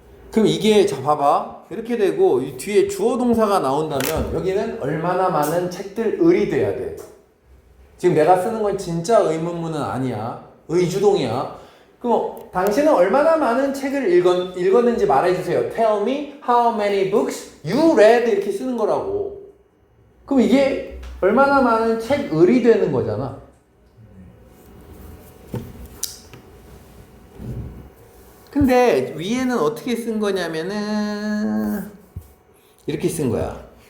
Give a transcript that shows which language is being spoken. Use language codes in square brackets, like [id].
[ko] 그럼 이게, 자, 봐봐. 이렇게 되고, 이 뒤에 주어 동사가 나온다면, 여기는 얼마나 많은 책들을이 돼야 돼. 지금 내가 쓰는 건 진짜 의문문은 아니야. 의주동이야. 그럼 당신은 얼마나 많은 책을 읽었는지 말해주세요. [en] Tell me how many books you read [ko] 이렇게 쓰는 거라고. 그럼 이게 얼마나 많은 책을이 되는 거잖아. 근데 위에는 어떻게 쓴 거냐면은 이렇게 쓴 거야.